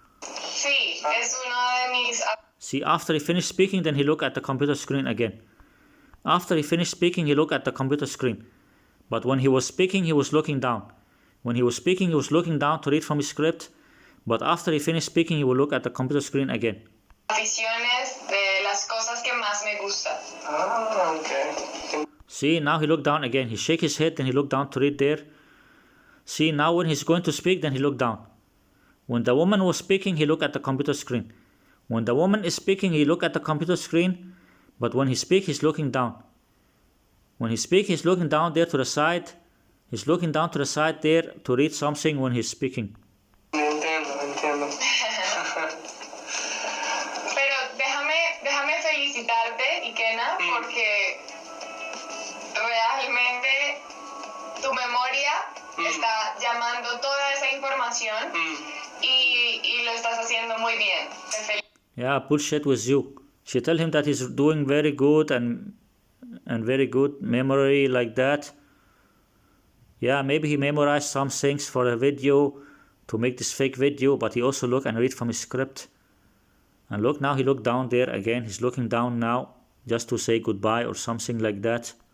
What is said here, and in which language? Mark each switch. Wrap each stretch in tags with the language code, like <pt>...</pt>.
<es>Sí, es uno de mis...</es> <en>See, after he finished speaking, then he look at the computer screen again. After he finished speaking, he look at the computer screen. But when he was speaking, he was looking down. When he was speaking, he was looking down to read from his script. But after he finished speaking, he will look at the computer screen again.</en> <es>Aficiones de las cosas que más me gustan.</es> <en>Ah, okay. See, now he looked down again. He shake his head, then he looked down to read there. See, now when he's going to speak, then he looked down. When the woman was speaking, he looked at the computer screen. When the woman is speaking, he look at the computer screen. But when he speaks, he's looking down. When he speaks, he's looking down there to the side. He's looking down to the side there to read something when he's speaking.</en> <es>Entiendo. Pero déjame felicitarte, Ikenna, porque realmente tu memoria está llamando toda esa información y lo estás haciendo muy bien. Te felicito.</es> <en>Yeah, bullshit with you. She tell him that he's doing very good and very good memory like that. Yeah, maybe he memorized some things for a video to make this fake video, but he also look and read from his script. And look, now he looked down there again. He's looking down now just to say goodbye or something like that.</en>